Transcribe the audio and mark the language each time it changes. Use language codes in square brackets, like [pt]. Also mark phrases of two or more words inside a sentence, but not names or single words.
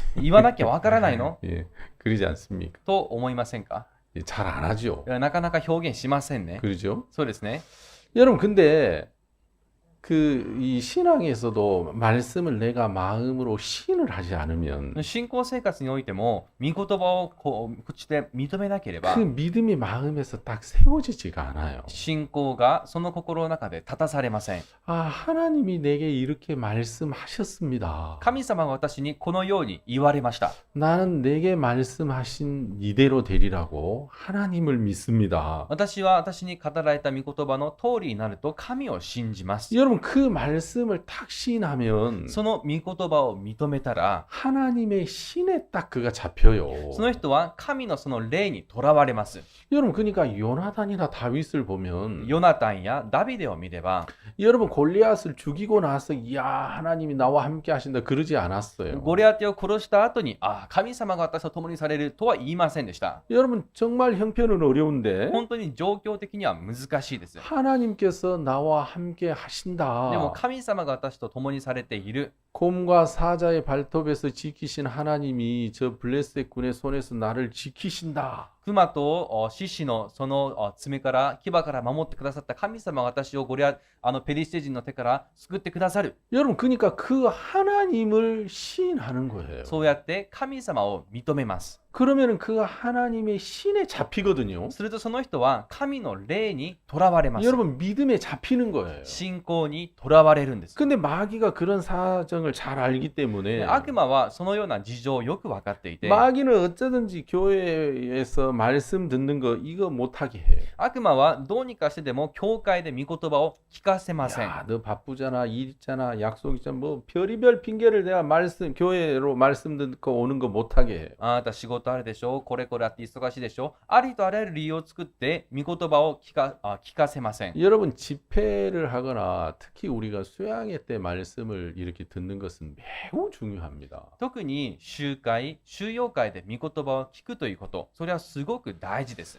[ja] 言わなきゃわからないの？ [ko] 예, 그러지 않습니까? [ja] と思いませんか？ [ko] 잘 안 하죠. [ja] なかなか表現しませんね。 [ko] 그러죠? [ja] そうですね。 [ko] 여러분 근데 이 신앙에서도 말씀을 내가 마음으로 시인을 하지 않으면 [ja] 信仰生活においても御言葉を口で認めなければ [ko] 그 믿음이 마음에서 딱 세워지지가 않아요. [ja] 信仰がその心の中で立たされません。 [ko] 하나님이 내게 이렇게 말씀하셨습니다. [ja] 神様が私にこのように言われました。 [ko] 나는 내게 말씀하신 이대로 되리라고 하나님을 믿습니다. [ja] 私は私に語られた御言葉の通りになると神を信じます。 [ko] 여러분 여러분 그 말씀을 탁 시인하면 [ja] その御言葉を認めたら、 [ko] 하나님의 신에 딱 그가 잡혀요. [ja] その人は神のその霊にとらわれます。 [ko] 여러분 그러니까 요나단이나 다윗을 보면 [ja] ヨナタンやダビデを見れば、 [ko] 여러분 골리앗을 죽이고 나서 이야 하나님이 나와 함께 하신다 그러지 않았어요. [ja] ゴリアテを殺した後に、ああ、神様が私と共にされるとは言いませんでした。 [ko] 여러분 정말 형편은 어려운데 [ja] 本当に状況的には難しいです。 [ko] 하나님께서 나와 함께 [ja] でも [ko] 하신다. [ja] 神様が私と共にされている。 [ko] 곰과 사자의 발톱에서 지키신 하나님이 저 블레셋 군의 손에서 나를 지키신다. [ja] 熊と獅子のその爪から牙から守ってくださった神様が私をペリシテ人の手から救ってくださる。 [ko] 여러분 그러니까 그 하나님을 시인하는 거예요. [ja] そうやって神様を認めます。 [ko] 그러면은 그 하나님의 신에 잡히거든요. [ja] するとその人は神の霊にとらわれます。 [ko] 여러분 믿음에 잡히는 거예요. [ja] 信仰にとらわれるんです。 [ko] 근데 마귀가 그런 사정을 잘 알기 [ja] で [ko] 때문에 [ja] 悪魔はそのような事情をよく分かっていて、 [ko] 마귀는 어쩌든지 교회에서 말씀 듣는 거 이거 못하게 해요. [ja] 悪魔はどうにかしてでも教会で御言葉を聞かせません。 [ko] 야, 너 바쁘잖아, 일 있잖아, 약속 있잖아, 뭐 별의별 핑계를 내가 교회로 말씀 듣고 오는 거 못하게 해요. [ja] あなた仕事あるでしょ、これこれあって忙しいでしょ、ありとあらゆる理由を作って御言葉を聞かせません。 [ko] 여러분 집회를 하거나 특히 우리가 수양회 때 말씀을 이렇게 듣는 것은 매우 중요합니다. [ja] 特に集会、収容会で御言葉を聞くということ、それはすごく大事です。